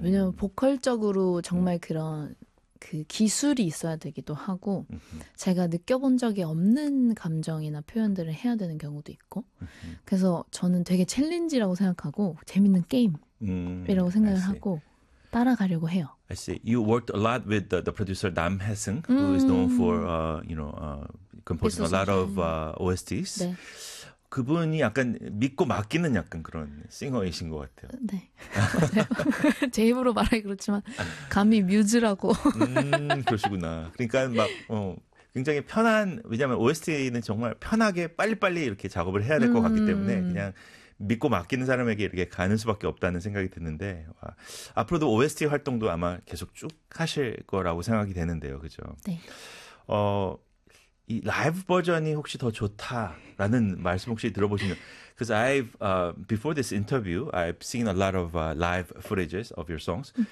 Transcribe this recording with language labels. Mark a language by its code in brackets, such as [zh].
[ko] 왜냐면 보컬적으로 정말 그런 그 기술이 있어야 되기도 하고, 제가 느껴본 적이 없는 감정이나 표현들을 해야 되는 경우도 있고, 그래서 저는 되게 챌린지라고 생각하고, 재밌는 게임이라고 생각을 하고, 따라가려고 해요. [en] I see. You worked a lot with the producer Nam Hae-seung, who is known for, composing a lot of OSTs. [ko] 네. 그분이 약간 믿고 맡기는 약간 그런 싱어이신 것 같아요. 네, 맞아요. 제 입으로 말하기 그렇지만 감히 뮤즈라고. 그러시구나. 그러니까 막 굉장히 편한, 왜냐하면 OST는 정말 편하게 빨리빨리 이렇게 작업을 해야 될것 같기 때문에 그냥 믿고 맡기는 사람에게 이렇게 가는 수밖에 없다는 생각이 드는데, 와, 앞으로도 OST 활동도 아마 계속 쭉 하실 거라고 생각이 되는데요. 그죠? 네. 이 라이브 버전이 혹시 더 좋다라는 말씀 혹시 들어보신가요? [en] Because I've before this interview, I've seen a lot of live footages of your songs.